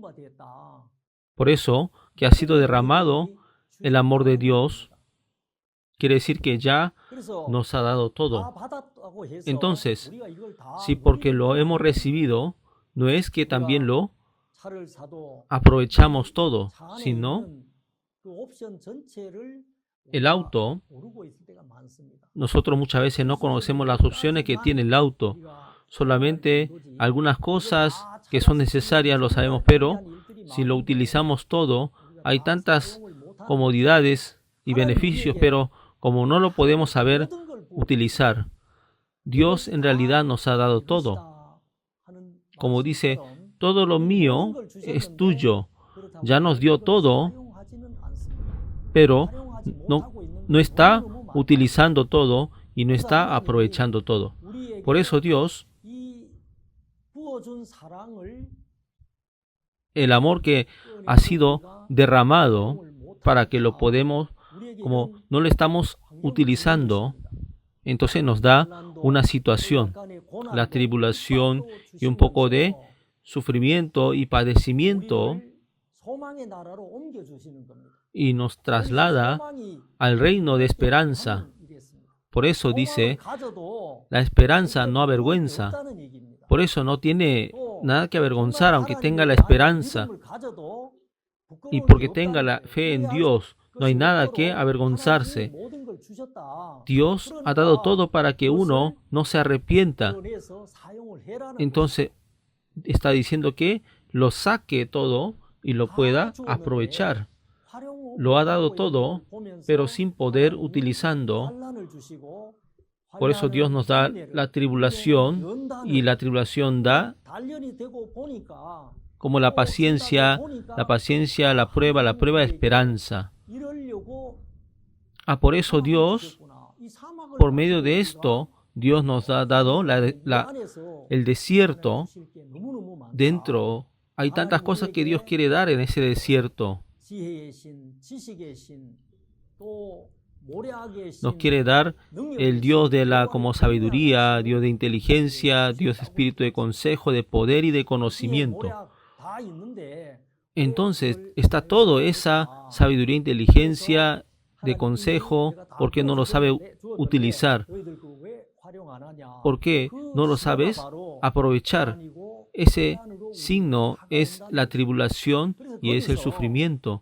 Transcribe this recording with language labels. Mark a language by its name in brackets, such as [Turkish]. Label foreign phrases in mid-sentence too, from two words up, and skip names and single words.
[Spanish] Por eso que ha sido derramado el amor de Dios quiere decir que ya [Korean] 그래서 [Spanish] nos ha dado [Korean] 다 [Spanish] todo. [Korean] 받았다고 해서 [Spanish] Entonces, [Korean] 우리가 이걸 다 [Spanish] si porque lo [Korean] 누리는 [Spanish] hemos [Korean] 건 [Spanish] recibido, no es que también lo [Korean] 차를 사도 [Spanish] aprovechamos todo, [Korean] 차 안에 [Spanish] sino [Korean] 있는 그 옵션 전체를 [Spanish] el [Korean] 우리가 [Spanish] auto, [Korean] 모르고 있을 때가 많습니다. [Spanish] nosotros muchas veces no conocemos las opciones que tiene el auto. [Korean] 우리가 [Spanish] Solamente [Korean] 사용할 정도지 [Spanish] algunas [Korean] 이걸 [Spanish] cosas [Korean] 다 [Spanish] que son [Korean] 찾아서 [Spanish] necesarias lo [Korean] 쓰는 [Spanish] sabemos, [Korean] 정말 [Spanish] pero [Korean] 편리한 일들이 [Spanish] si lo [Korean] 많은데 [Spanish] utilizamos todo, [Korean] 우리가 [Spanish] hay [Korean] 다 [Spanish] tantas [Korean] 사용을 못하는 [Spanish] comodidades y beneficios, pero como no lo podemos saber [Korean] 모든 걸 [Spanish] utilizar, Dios en realidad nos ha dado todo. [Korean] 하는 [Spanish] Como dice, [Korean] 말씀처럼 [Spanish] todo lo [Korean] 우리에게 [Spanish] mío [Korean] 모든 걸 [Spanish] es [Korean] 주셨는데 [Spanish] tuyo. [Korean] 그렇다고 [Spanish] Ya nos dio [Korean] 그걸 [Spanish] todo, [Korean] 사용하지는 않습니다. [Spanish] pero [Korean] 사용하지 [Spanish] no, [Korean] 못하고 있는 [Spanish] no [Korean] 게 [Spanish] está [Korean] 너무너무 많다. [Spanish] utilizando todo y no [Korean] 그래서 [Spanish] está [Korean] 하나님이 [Spanish] aprovechando todo. [Korean] 우리에게 [Spanish] Por eso Dios, [Korean] 이 부어준 사랑을 [Spanish] el amor que ha [Korean] 꺼내서 [Spanish] sido [Korean] 우리가 [Spanish] derramado [Korean] 사용을 못하니까 [Spanish] para que lo podemos, [Korean] 우리에게 [Spanish] como [Korean] 이런 [Spanish] no lo estamos [Korean] 환경을 [Spanish] utilizando, [Korean] 주는 것입니다. [Spanish] entonces nos da [Korean] 환난도, [Spanish] una situación, [Korean] 약간의 고난도, [Spanish] la tribulación [Korean] 핍박도 [Spanish] y un poco de [Korean] 주시면서 [Spanish] sufrimiento y padecimiento, [Korean] 우리를 소망의 나라로 옮겨 주시는 겁니다. [Spanish] y nos traslada [Korean] 소망이 [Spanish] al reino de esperanza. [Korean] 하는 일이었습니다. [Spanish] Por eso [Korean] 소망을 [Spanish] dice, [Korean] 가져도 [Spanish] la esperanza no [Korean] 절대 [Spanish] avergüenza. [Korean] 없다는 얘기입니다. [Spanish] Por eso no tiene [Korean] 또 [Spanish] nada que avergonzar, [Korean] 정말 [Spanish] aunque [Korean] 하나님에 [Spanish] tenga la [Korean] 대한 [Spanish] esperanza. [Korean] 믿음을 가져도 부끄러울 [Spanish] Y [Korean] 게 [Spanish] porque [Korean] 없다는 [Spanish] tenga la [Korean] 거예요. [Spanish] fe en [Korean] 후회할 [Spanish] Dios, no hay [Korean] 것이 [Spanish] nada [Korean] 없도록 [Spanish] que [Korean] 하나님이 [Spanish] avergonzarse. [Korean] 모든 걸 주셨다. [Spanish] Dios ha dado [Korean] 그러니까 [Spanish] todo para que uno no se arrepienta. [Korean] 꺼내서 사용을 해라는 [Spanish] Entonces está diciendo que lo saque todo y lo pueda aprovechar. [Korean] 것이죠. [Spanish] Lo ha dado [Korean] 활용하고 [Spanish] todo, [Korean] 있는 걸 보면서 [Spanish] pero sin poder [Korean] 하나님은 [Spanish] utilizando. [Korean] 환난을 주시고 [Spanish] Por eso Dios nos da [Korean] 환난을 [Spanish] la tribulación [Korean] 연단을 [Spanish] y la tribulación da [Korean] 단련이 되고 보니까 [Spanish] como la paciencia, la prueba de esperanza. [Korean] 이러려고 [Spanish] Por eso [Korean] 사막을 [Spanish] Dios, [Korean] 주셨구나. 이 사막을 [Spanish] por medio de [Korean] 가지고 [Spanish] esto, Dios nos ha dado [Korean] 우리가 안에서 [Spanish] el desierto. [Korean] 주실 게 너무너무 많다. [Spanish] Dentro hay tantas cosas que Dios quiere dar en ese desierto. [Korean] 지혜의 신, 지식의 신, 또 모략의 신, [Spanish] Nos quiere dar el Dios de la como sabiduría, Dios de inteligencia, Dios de espíritu de consejo, de poder y de conocimiento. [Korean] 다 있는데 [Spanish] Entonces está todo esa sabiduría, inteligencia, de consejo, porque no lo sabe utilizar. ¿Por qué no lo sabes aprovechar? Ese signo es la tribulación y es el sufrimiento.